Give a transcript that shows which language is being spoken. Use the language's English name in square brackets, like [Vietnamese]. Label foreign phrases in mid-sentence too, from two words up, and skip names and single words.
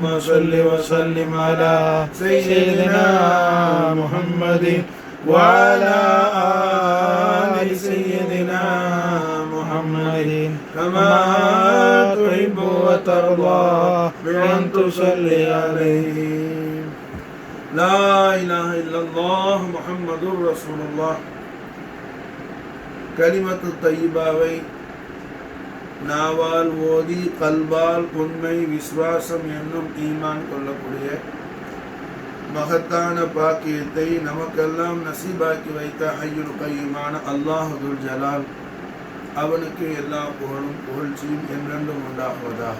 [Arabic] صل وسلم على سيدنا محمد وعلى آل سيدنا محمد كما تحب وترضى بأن تصلي عليه لا إله إلا الله محمد رسول الله كلمة الطيبة [Tamil] நாவால் ஓதி கல்பால் உண்மை விசுவாசம் என்னும் ஈமான் கொள்ளக்கூடிய மகத்தான பாக்கியத்தை நமக்கெல்லாம் நசீபாக்கி வைத்த [Arabic] الحي القيوم [Tamil] அல்லாஹ் [Arabic] ذو الجلال [Tamil] அவனுக்கு எல்லா புகழும் புகழ்ச்சியும் என்றென்றும் உண்டாகுவதாக.